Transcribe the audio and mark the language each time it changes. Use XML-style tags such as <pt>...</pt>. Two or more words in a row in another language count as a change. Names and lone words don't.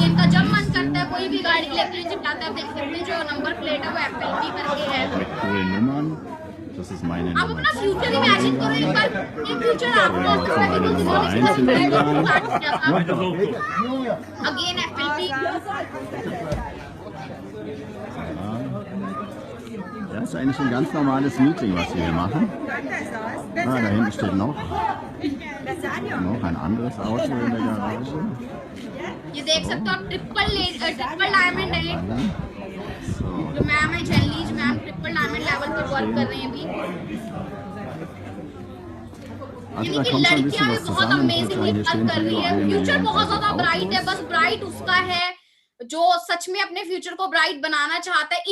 <hi>इनका जब मन करता है कोई भी गाड़ी लेके चिपकाता है। देख सकते हैं जो नंबर प्लेट है वो FLT करके है। आप अपना</hi> <en>future imagine</en> <hi>करो एक बार, ये फ्यूचर आपको अगेन FLT।</hi> <de>Das ist eigentlich ein ganz normales Meeting, was wir hier machen. Da hinten steht noch ein anderes Auto in der Garage.</de> <hi>ये देख सकते हो आप</hi> <en>triple diamond</en> <hi>है। जो मैम है जेलीज मैम</hi> <en>triple diamond level</en> <hi>पर वर्क कर रही हैं अभी। यानी कि लड़कियां भी बहुत</hi> <en>amazingly work</en> <hi>कर रही है। फ्यूचर बहुत ज्यादा ब्राइट है, बस ब्राइट उसका है जो सच में अपने फ्यूचर को ब्राइट बनाना चाहता है।</hi>